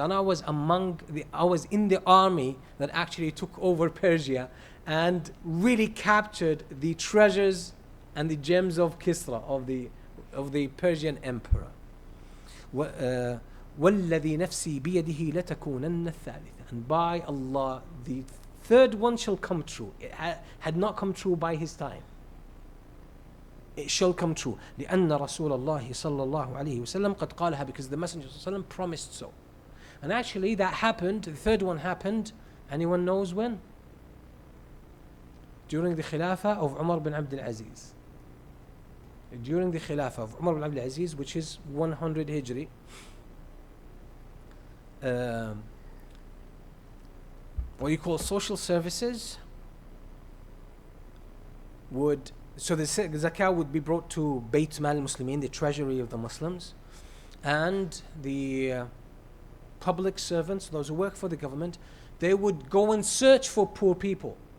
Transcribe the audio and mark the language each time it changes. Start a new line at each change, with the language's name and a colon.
English: And I was in the army that actually took over Persia and really captured the treasures and the gems of Kisra, of the Persian emperor.
Arabic: وَالَّذِي نَفْسِي بِيَدِهِ لَتَكُونَنَّ الثَّالِثَ.
English: And by Allah, the third one shall come true. It had not come true by his time. It shall come true.
Arabic: لأن رسول الله صلى الله عليه وسلم قد قالها,
English: because the Messenger صلى الله عليه وسلم promised so. And actually that happened, the third one happened, anyone knows when? During the Khilafah of Umar bin Abdul Aziz. During the Khilafah of Umar bin Abdul Aziz, which is 100 Hijri, what you call social services so the zakah would be brought to Bayt Mal Muslimin, the treasury of the Muslims, and the public servants, those who work for the government, they would go and search for poor people.